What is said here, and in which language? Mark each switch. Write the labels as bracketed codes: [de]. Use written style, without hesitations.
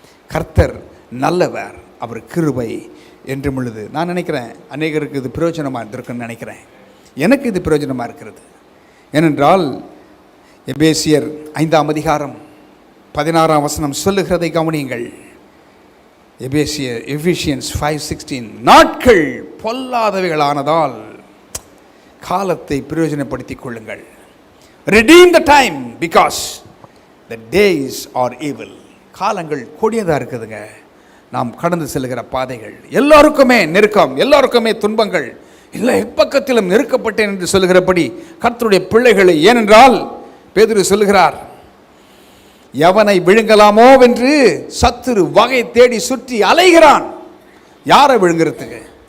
[ta] கர்த்தர் நல்லவர், அவர் கிருபை என்றும் உள்ளது. நான் நினைக்கிறேன் அநேகருக்கு இது பிரயோஜனமாக இருந்திருக்குன்னு நினைக்கிறேன். எனக்கு இது பிரயோஜனமாக இருக்கிறது. ஏனென்றால் எபேசியர் 5ஆம் அதிகாரம் 16ஆம் வசனம் சொல்லுகிறதை கவனியுங்கள். எபேசியன்ஸ் 5:16, நாட்கள் பொல்லாதவைகளானதால் காலத்தை பிரயோஜனப்படுத்திக் கொள்ளுங்கள். [en] Redeem the time because the days are evil. [ta] காலங்கள் கொடியதாக இருக்குதுங்க. நாம் கடந்து செல்கிற பாதைகள் எல்லாருக்குமே நெருக்கம், எல்லாருக்குமே துன்பங்கள், இல்லை எப்பக்கத்திலும் நெருக்கப்பட்டேன் என்று சொல்லுகிறபடி கர்த்தருடைய பிள்ளைகளை, ஏனென்றால் பேதுரு சொல்லுகிறார், எவனை விழுங்கலாமோ என்று சத்துரு வகை தேடி சுற்றி அலைகிறான். யாரை விழுங்கிறதுக்கு?